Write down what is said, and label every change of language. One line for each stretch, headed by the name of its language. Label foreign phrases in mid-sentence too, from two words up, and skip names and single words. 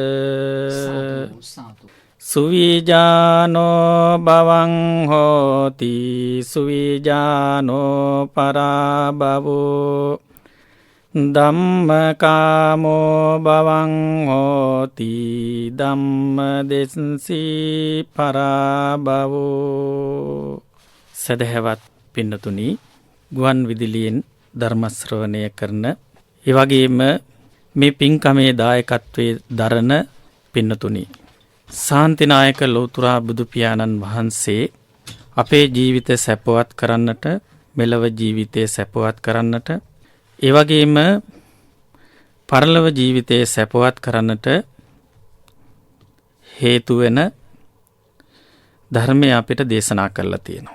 Pali: සුවිජානෝ බවං හෝති සුවිජානෝ පරාභවෝ. ධම්මකාමෝ බවං හෝති ධම්මදෙස්සී පරාභවෝ.
Sinhala: සදහැවත් පින්නතුනි, ගුවන් විදුලියෙන් ධර්ම ශ්‍රවණය කරන, ඒ වගේම මේ පින්කමේ දායකත්වයේ දරන පින්නතුනි, ශාන්තිනායක ලෝතර බුදු පියාණන් වහන්සේ අපේ ජීවිත සැපවත් කරන්නට, මෙලව ජීවිතය සැපවත් කරන්නට, ඒ වගේම පරලොව ජීවිතය සැපවත් කරන්නට හේතු වෙන ධර්මය අපිට දේශනා කරලා තියෙනවා.